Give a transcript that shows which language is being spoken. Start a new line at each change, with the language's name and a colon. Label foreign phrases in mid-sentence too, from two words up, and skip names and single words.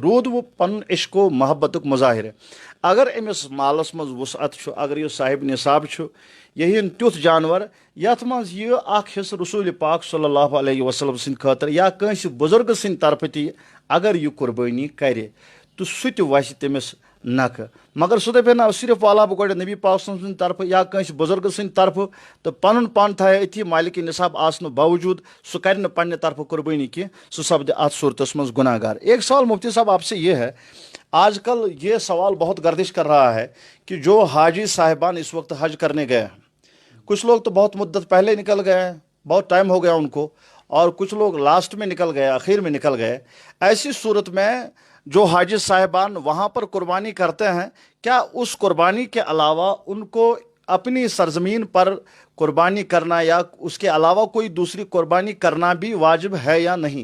Kashmiri: روٗد وہ پنُن عشق و محبتُک مظاہرٕ. اگر أمِس مالس مز وسعت چھُ، اگر یہ صاحب نصاب چھُ، یہ تیُتھ جانور یتھ منٛز یہ اکھ حصہٕ رسول پاک
Arabic: صلی اللہ علیہ وسلم
Kashmiri: سٕنٛدِ خٲطرٕ یا کٲنٛسہِ بُزرگ سٕنٛدِ طرفہٕ تہِ اگر یہ قربٲنی کرِ تو سُہ تہِ وسہِ تٔمِس نکھٕ. مگر سُہ دپہِ نہ صرف والا بہٕ گۄڈٕ نبی پاک سٕنٛدِ طرفہٕ یا کٲنٛسہِ بُزرگ سٕنٛدِ طرفہٕ تہٕ پنُن پان تھایہِ أتھی مالک نصاب آسنہٕ باوجوٗد سُہ کرِ نہٕ پننہِ طرفہٕ قربٲنی کینٛہہ، سُہ سپدِ اتھ صورتس منٛز گناہ گار.
Urdu: ایک سوال مفتی صاحب آپ سے یہ ہے، آج کل یہ سوال بہت گردش کر رہا ہے کہ جو حاجی صاحبان اس وقت حج کرنے گئے ہیں، کچھ لوگ تو بہت مدت پہلے نکل گئے ہیں، بہت ٹائم ہو گیا ان کو، اور کچھ لوگ لاسٹ میں نکل گئے، آخر میں نکل گئے. ایسی صورت میں جو حاجی صاحبان وہاں پر قربانی کرتے ہیں، کیا اس قربانی کے علاوہ ان کو اپنی سرزمین پر قربانی کرنا یا اس کے علاوہ کوئی دوسری قربانی کرنا بھی واجب ہے یا نہیں؟